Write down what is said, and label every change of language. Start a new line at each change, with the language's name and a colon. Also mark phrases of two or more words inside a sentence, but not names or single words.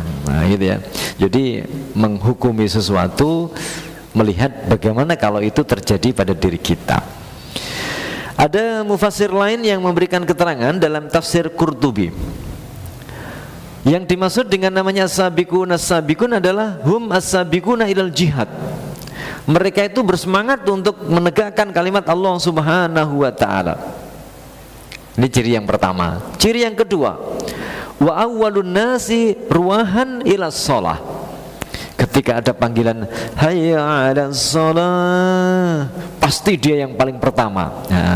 Indonesian: Nah, gitu ya. Jadi menghukumi sesuatu melihat bagaimana kalau itu terjadi pada diri kita. Ada mufassir lain yang memberikan keterangan dalam tafsir Qurtubi. Yang dimaksud dengan namanya
Arabic: السابقون السابقون
Indonesian: adalah
Arabic: هم السابقون إلى الجهاد.
Indonesian: Mereka itu bersemangat untuk menegakkan kalimat
Arabic: الله سبحانه وتعالى.
Indonesian: Ini ciri yang pertama. Ciri yang kedua,
Arabic: وأول الناس رواحا إلى الصلاة.
Indonesian: Ketika ada panggilan
Arabic: حي على الصلاة,
Indonesian: pasti dia yang paling pertama.